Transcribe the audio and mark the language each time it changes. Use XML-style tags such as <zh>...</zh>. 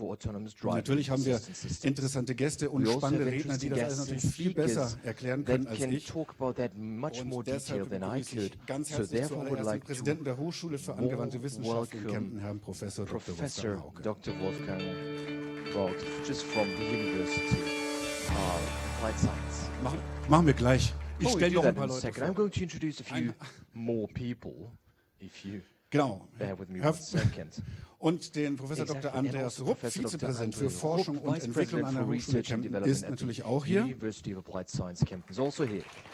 <de>Und natürlich haben wir interessante Gäste und spannende Redner, die das alles natürlich viel besser erklären können als ich. Und deshalb begrüße ich ganz herzlich zuallererst den Präsidenten der Hochschule für angewandte Wissenschaft in Kempten, Herrn Professor Dr. Wolfgang Hauke.</de> <en>Just from the University of Applied Science.</en> <de>Machen wir gleich. Ich stelle noch ein paar Leute vor.</de> <en>I'm going to introduce a few more people, if you bear with me one second.</en> <de>Und den Professor Dr. Andreas Rupp, Vizepräsident für Forschung und Entwicklung an der Hochschule Kempten, ist natürlich auch hier.</de> <en>University of Applied Science Kempten is also here.</en>